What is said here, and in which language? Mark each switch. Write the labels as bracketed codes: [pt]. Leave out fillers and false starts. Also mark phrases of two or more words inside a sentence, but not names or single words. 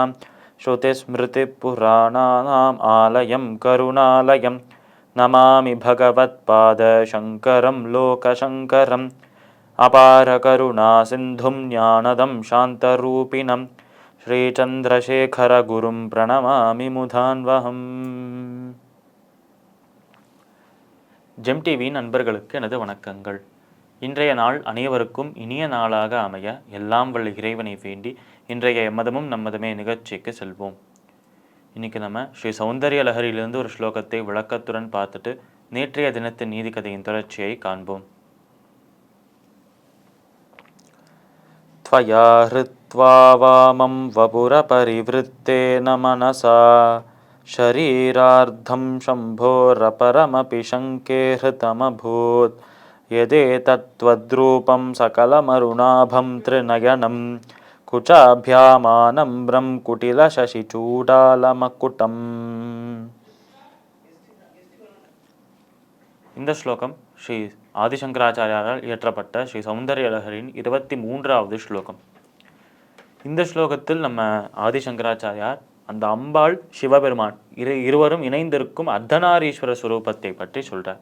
[sa] श्रुतिस्मृतिपुराणानाम् आलयं करुणालयं नमामि भगवत्पादशङ्करं लोकशङ्करम्। अपारकरुणासिन्धुं ज्ञानदं शान्तरूपिणं श्रीचन्द्रशेखरगुरुं प्रणमामि मुधान्वहम्. [ta] ஜெம் டிவி நண்பர்களுக்கு எனது வணக்கங்கள். இன்றைய நாள் அனைவருக்கும் இனிய நாளாக அமைய எல்லாம் வல்ல இறைவனை வேண்டி இன்றைய எம்மதமும் நம்மதமே நிகழ்ச்சிக்கு செல்வோம். இன்னைக்கு நம்ம ஸ்ரீ சௌந்தர்ய லஹரியிலிருந்து ஒரு ஸ்லோகத்தை விளக்கத்துடன் பார்த்துட்டு நேற்றைய தினத்தின் நீதி கதையின் தொடர்ச்சியை காண்போம். [sa] त्वया हृत्वा वामं वपुरपरिवृत्तेन मनसा शरीरार्धं शम्भोरपरमपि शङ्के हृतमभूत् यदेतत्त्वद्रूपं सकलमरुणाभं त्रिनयनं कुचाभ्यामानम्रं कुटिलशशिचूडालमकुटम्. [ta] இந்த ஸ்லோகம் ஸ்ரீ ஆதிசங்கராச்சாரியாரால் இயற்றப்பட்ட ஸ்ரீ சௌந்தர்ய லஹரியின் 23வது ஸ்லோகம். இந்த ஸ்லோகத்தில் நம்ம ஆதிசங்கராச்சாரியார் அந்த அம்பாள் சிவபெருமான் இருவரும் இணைந்திருக்கும் அர்த்தநாரீஸ்வர ஸ்வரூபத்தை பற்றி சொல்றார்.